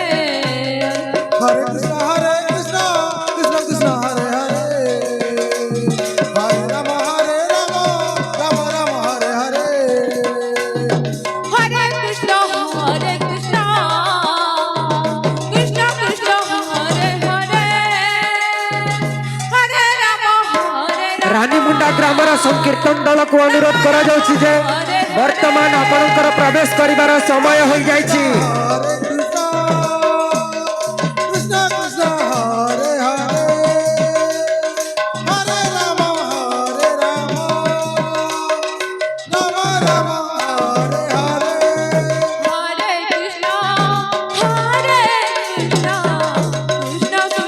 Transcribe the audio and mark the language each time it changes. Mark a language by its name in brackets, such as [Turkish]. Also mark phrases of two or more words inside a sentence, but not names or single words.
[Odia] হরে কৃষ্ণ কৃষ্ণ কৃষ্ণ হরে হরে হরে রাম রাম রাম হরে হরে হরে কৃষ্ণ কৃষ্ণ কৃষ্ণ হরে হরে হরে রাম ରାନୀମୁଣ୍ଡା ଗ୍ରାମର ସଂକୀର୍ତ୍ତନ ଦଳକୁ ଅନୁରୋଧ କରାଯାଉଛି ଯେ ବର୍ତ୍ତମାନ ଆପଣଙ୍କର ପ୍ରବେଶ କରିବାର ସମୟ ହୋଇଯାଇଛି। ହରେ କୃଷ୍ଣ କୃଷ୍ଣ ହରେ ହରେ ହରେ ରାମ ରାମ ରାମ ହରେ ହରେ হরে কৃষ্ণ কৃষ্ণ